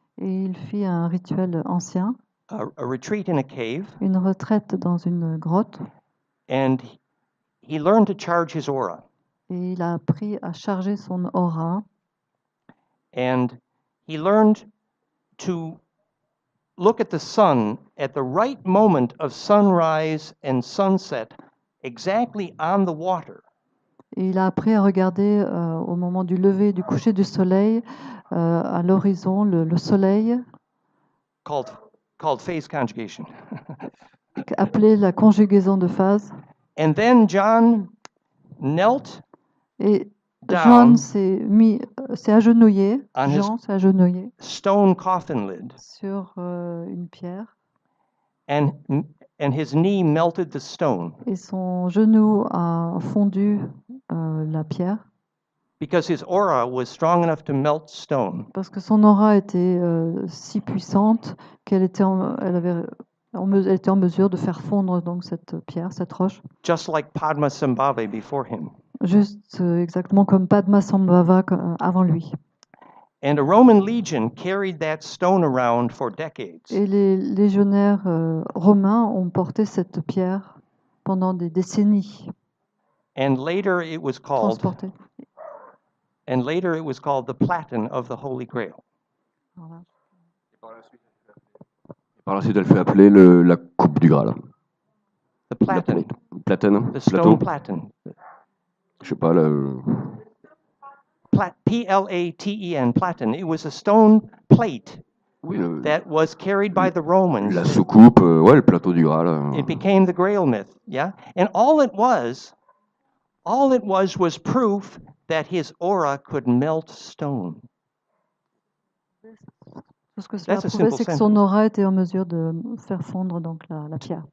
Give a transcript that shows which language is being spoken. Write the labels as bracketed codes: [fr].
[fr] Et il fit un rituel ancien. [en] A retreat in a cave. [fr] Une retraite dans une grotte. [en] And he learned to charge his aura. [fr] Et il a appris à charger son aura. [en] And he learned to look at the sun at the right moment of sunrise and sunset, exactly on the water. [fr] Et il a appris à regarder au moment du lever et du coucher du soleil, à l'horizon, le soleil. [en] Called phase conjugation. [fr] Appelé la conjugaison de phase. [en] And then John knelt. [fr] Et John s'est agenouillé. Jean s'est agenouillé. [en] Stone coffin lid. [fr] Sur une pierre. [en] And his knee melted the stone. [fr] Et son genou a fondu la pierre. [en] Because his aura was strong enough to melt stone. [fr] Parce que son aura était si puissante qu'elle était elle était en mesure de faire fondre donc cette pierre, cette roche. [en] Just like Padmasambhava before him. [fr] Juste exactement comme Padmasambhava avant lui. [en] And a Roman legion carried that stone around for decades. [fr] Et les légionnaires romains ont porté cette pierre pendant des décennies. [en] And later it was called. [fr] Transporté. [en] And later it was called the platen of the Holy Grail. [fr] Voilà. Par la suite, elle fait appeler la coupe du Graal. [en] The platen. Platen. The stone platen. [fr] Je sais pas, [en] Platen, platen. It was a stone plate that was carried by the Romans. [fr] La soucoupe, ouais, le plateau du Graal. [en] It became the Grail myth, yeah? And all it was proof that his aura could melt stone. [fr] Ce que cela prouvait, c'est que son aura était en mesure de faire fondre donc la pierre.